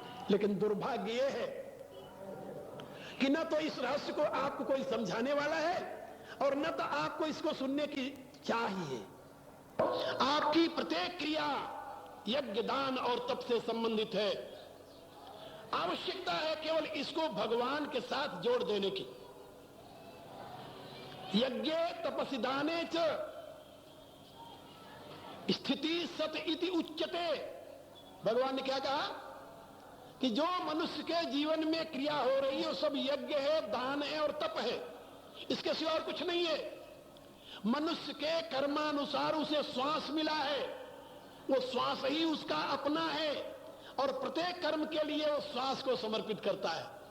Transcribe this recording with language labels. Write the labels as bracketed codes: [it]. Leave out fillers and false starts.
[hi] लेकिन दुर्भाग्य यह है कि न तो इस रहस्य को आपको कोई समझाने वाला है और न तो आपको इसको सुनने की चाहिए। आपकी प्रत्येक क्रिया यज्ञ दान और तप से संबंधित है। आवश्यकता है केवल इसको भगवान के साथ जोड़ देने की। [sa] यज्ञ तपसि दाने च स्थिति सत इति उच्यते। [hi] भगवान ने क्या कहा कि जो मनुष्य के जीवन में क्रिया हो रही है वो सब यज्ञ है, दान है और तप है, इसके सिवा और कुछ नहीं है। मनुष्य के कर्मानुसार उसे श्वास मिला है, वो श्वास ही उसका अपना है और प्रत्येक कर्म के लिए वो श्वास को समर्पित करता है।